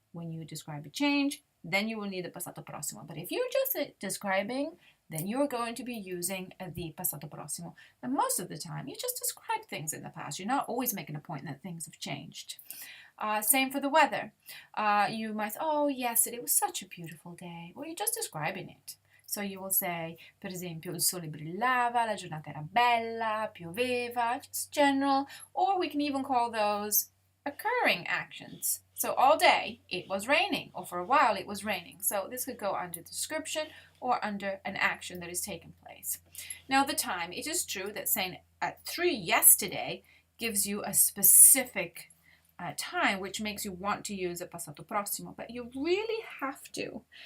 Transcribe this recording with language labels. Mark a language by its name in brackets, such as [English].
[English] When you describe a change, then you will need the passato prossimo. But if you're just describing, then you're going to be using the passato prossimo. And most of the time, you just describe things in the past. You're not always making a point that things have changed. Same for the weather. You might say, oh, yesterday was such a beautiful day. Well, you're just describing it. So you will say, [Italian] per esempio, il sole brillava, la giornata era bella, pioveva, [English] just general. Or we can even call those occurring actions. So all day it was raining, or for a while it was raining. So this could go under the description or under an action that is taking place. Now the time, it is true that saying at 3 yesterday gives you a specific time, which makes you want to use a passato prossimo, but you really have to.